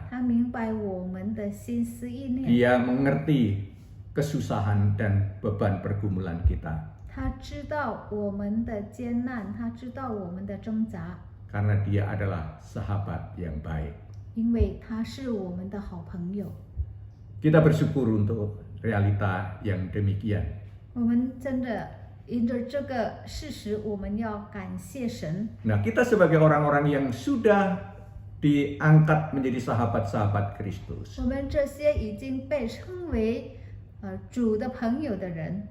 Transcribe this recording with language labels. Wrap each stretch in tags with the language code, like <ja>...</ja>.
<zh>他明白我们的心思意念，</zh> <id>Dia mengerti kesusahan dan beban pergumulan kita.</id> <zh>他知道我们的艰难，他知道我们的挣扎，</zh> <id>Karena dia adalah sahabat yang baik.</id> <zh>因为他是我们的好朋友。</zh> <id>Kita bersyukur untuk realita yang demikian.</id> <zh>我们真的因着这个事实，我们要感谢神。</zh> <id>Nah, kita sebagai orang-orang yang sudah diangkat menjadi sahabat-sahabat Kristus.</id> <zh>我们这些已经被称为主的朋友的人，</zh>